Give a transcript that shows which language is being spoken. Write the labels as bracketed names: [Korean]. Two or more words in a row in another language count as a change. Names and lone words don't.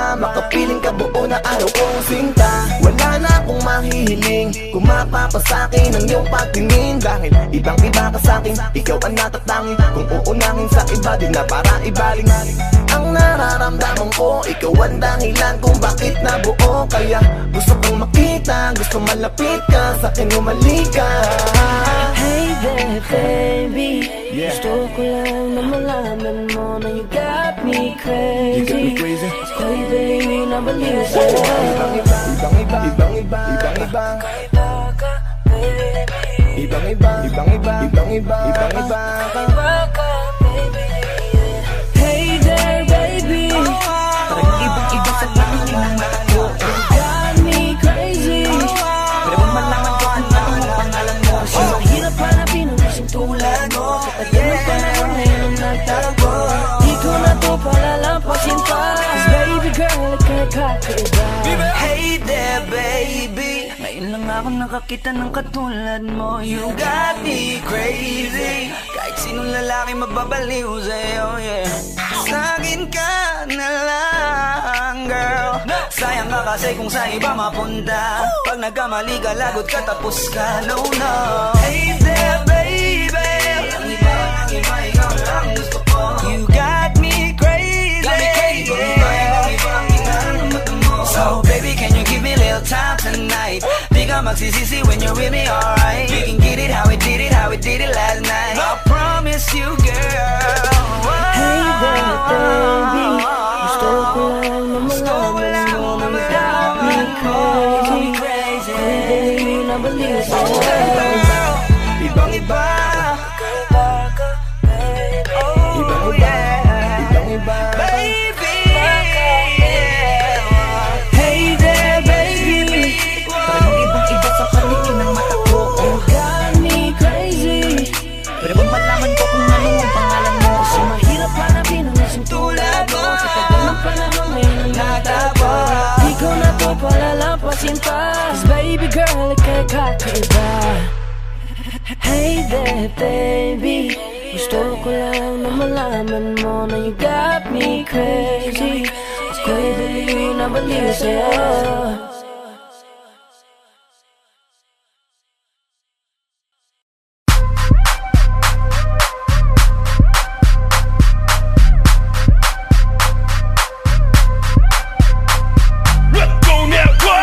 [Filipino] Makapiling ka buo na araw kong sinta. Wala na akong mahihiling kung mapapasakin ang iyong pagtingin. Dahil ibang-iba ka sa'kin, ikaw ang natatangin. Kung uunangin sa iba, di na para ibaling. Ang nararamdaman ko, ikaw ang dahilan kung bakit nabuo. Kaya gusto kong makita, gusto malapit ka, sa'kin umalik ka. [English] Hey there baby, [Filipino] gusto ko lang na malaman mo na [English] you got me crazy. [Filipino] Ako'y baliw na baliw sa'yo. Ibang-iba, ibang-iba, ibang-iba, ibang-iba. Kakaiba ka, baby. Ibang-iba, ibang-iba, ibang-iba, ibang-iba ka. Kakaiba ka, [English] baby. Hey there baby, [Filipino] Talagang ibang-iba sa paningin ng mata ko. [English] you got me crazy. [Filipino] Pwede bang malaman ko kung ano ang pangalan mo? Kasi mahirap hanapin ang isang tulad mo. Sa tagal ng panahon ngayon ang nagtago. Di ko na to palalampasin pa. [English] Cause baby girl, [Filipino] ika'y kakaiba. [English] Hey there baby, [Filipino] ngayon lang ako nakakita ng katulad mo. [English] You got me crazy. [Filipino] Kahit sinong lalaki mababaliw sa'yo, yeah. Sa'kin ka na lang, girl. Sayang ka kasi kung sa iba mapunta. Pag nagkamali ka, lagot ka, tapos ka, [English] no, no. Hey there baby, [Filipino] ang iba, ikaw lang gusto ko. [English] You got me crazy, So baby, can you give me a little time tonight? [Filipino] Di ka magsisisi [English] when you're with me, alright? We can get it how we did it, last night. I promise you, girl. Hey there baby, [Filipino] gusto ko lang na malaman mo na [English] you got me crazy. [Filipino] Ako'y baliw na baliw sa'yo. Ibang-iba, Kakaiba ka, baby. Ibang-iba, ibang-iba. baby. [English] Hey there baby, [Filipino] Talagang ibang-iba sa paningin ng mata ko. [English] you got me crazy. [Filipino] Pwede bang malaman ko kung ano ang pangalan mo? Kasi mahirap hanapin ang isang tulad mo. Sa tagal ng panahon ngayon ang nagtago. Di ko na to palalampasin pa. [English] Cause baby girl, [Filipino] ika'y kakaiba. [English] Hey there baby, [Filipino] gusto ko lang na malaman mo na [English] you got me crazy. [Filipino] Ako'y baliw na baliw sa'yo. [English] Let's go now, what?